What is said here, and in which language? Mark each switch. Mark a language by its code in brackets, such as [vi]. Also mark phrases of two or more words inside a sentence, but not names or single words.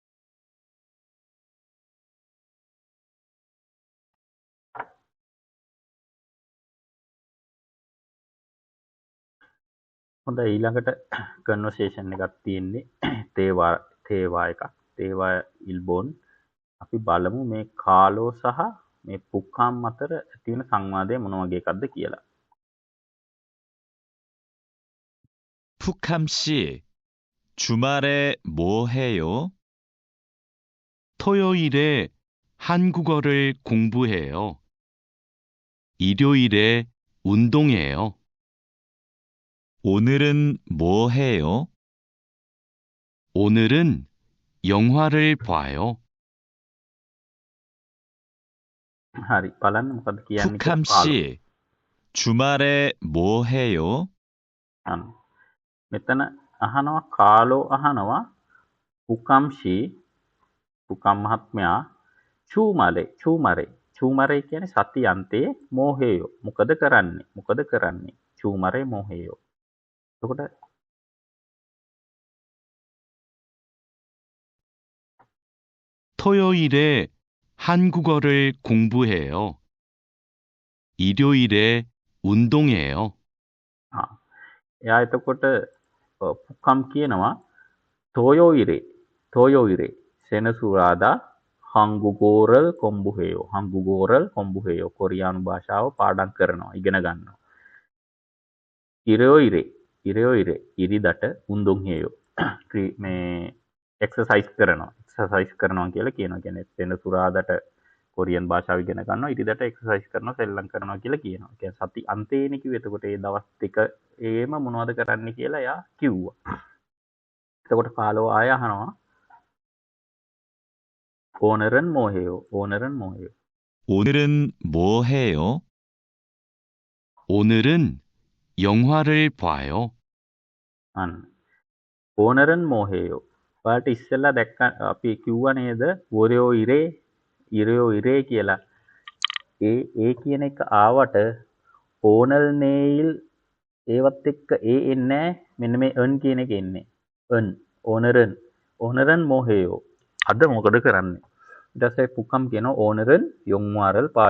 [si] හොඳයි ඊළඟට කන්වර්සේෂන් එකක් තියෙන්නේ තේවා එකක්. තේවා ඉල්බෝන්. අපි බලමු මේ කාලෝ සහ මේ පුක්කාම් අතර ඇති වෙන සංවාදය මොන වගේ එකක්ද කියලා. [ko] 푸캄 씨, 주말에 뭐 해요? 토요일에 한국어를 공부해요. 일요일에 운동해요. 오늘은 뭐 해요? 오늘은 영화를 봐요. [si] හරි බලන්න මොකද කියන්නේ කියලා 푸캄 කාලෝ. [ko] 씨, 주말에 뭐 해요? [si] අන්න. මෙතන අහනවා කාලෝ අහනවා පුකම්ෂි පුකම් මහත්මයා චූමරේ කියන්නේ සති අන්තයේ මෝහේයෝ මොකද කරන්නේ [ko] 주말에 뭐 해요 [si] එතකොට [ko] 토요일에 한국어를 공부해요. 일요일에 운동해요. [si] ආ එයා එතකොට පුකම් කියනවා [ko] 토요일에 [si] සෙනසුරාදා [ko] 한국어를 공부해요 [si] කොරියානු භාෂාව පාඩම් කරනවා ඉගෙන ගන්නවා [ko] 일요일에 [si] ඉරිදට [ko] 운동해요 [si] මේ එක්සර්සයිස් කරනවා කියලා කියනවා කියන්නේ සෙනසුරාදාට කොරියන් භාෂාව ඉගෙන ගන්නවා ඉරිදට එක්සර්සයිස් කරනවා සෙල්ලම් කරනවා කියලා කියනවා. කියන්නේ සති අන්තේනේ කිව්වේ. එතකොට ඒ දවස් දෙක ඒම මොනවද කරන්නේ කියලා එයා කිව්වා. එතකොට කාලෝ ආය අහනවා [ko] 오늘은 뭐 해요 오늘은 뭐 해요? 오늘은 영화를 봐요. [si] අන්න [ko] 오늘은 뭐 해요 [si] ඔයාලට ඉස්සෙල්ලා දැක්ක අපි කිව්වා නේද [ko] 일요일에 [si] කියලා ඒ කියන එක ආවට [ko] 오늘 내일 [si] ඒවත් එක්ක ඒ එන්නේ මෙන්න මේ අන් කියන එක එන්නේ අන් [ko] 오늘은 뭐 해요 [si] අද මොකද කරන්නේ ඊට පස්සේ පුකම් කියනවා [ko] 오늘은 영화를